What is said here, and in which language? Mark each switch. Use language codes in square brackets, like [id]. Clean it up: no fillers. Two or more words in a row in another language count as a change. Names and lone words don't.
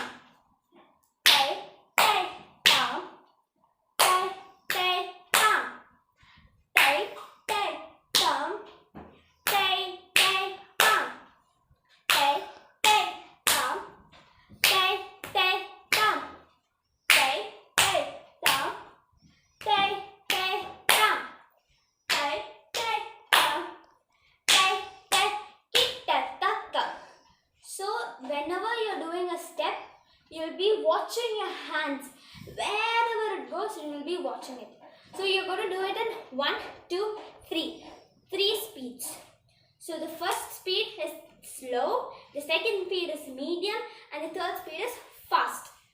[en] tai, tai, tam, tai, tai, tam, tai, tai, tam, tai, tai, tam, tai, tai, tam, tai, tai, tam, tai, tai, tam, tai, tai, tam, tai, tai, tam, tai, tai, kitataka. So whenever you're doing a step, you'll be watching your hands. Wherever it goes, you will be watching it. So you're going to do it in 1, 2, 3. 3 speeds. So the first speed is slow, the second speed is medium, and the third speed is fast.